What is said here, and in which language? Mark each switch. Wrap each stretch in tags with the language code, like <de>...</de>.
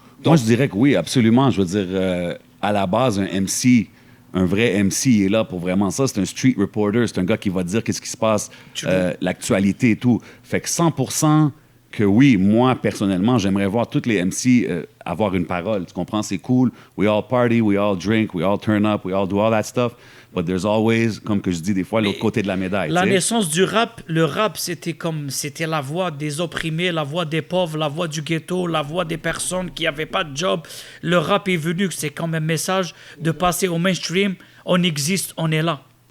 <fr>Moi, je dirais que oui, absolument. Je veux dire, à la base, un MC, un vrai MC, il est là pour vraiment ça. C'est un street reporter, c'est un gars qui va dire qu'est-ce qui se passe, l'actualité et tout. Fait que 100% que oui, moi, personnellement, j'aimerais voir tous les MC avoir une parole. Tu comprends? C'est cool.</fr> <en>We all party, we all drink, we all turn up, we all do all that stuff. But there's always,</en> <fr>comme que je dis des fois, l'autre côté de la médaille. La tu sais. naissance du rap, le rap, c'était la voix des opprimés, la voix des pauvres, la voix du ghetto, la voix des personnes qui n'avaient pas de job. Le rap est venu, c'est comme un message de passer au mainstream. On existe, on est là.</fr>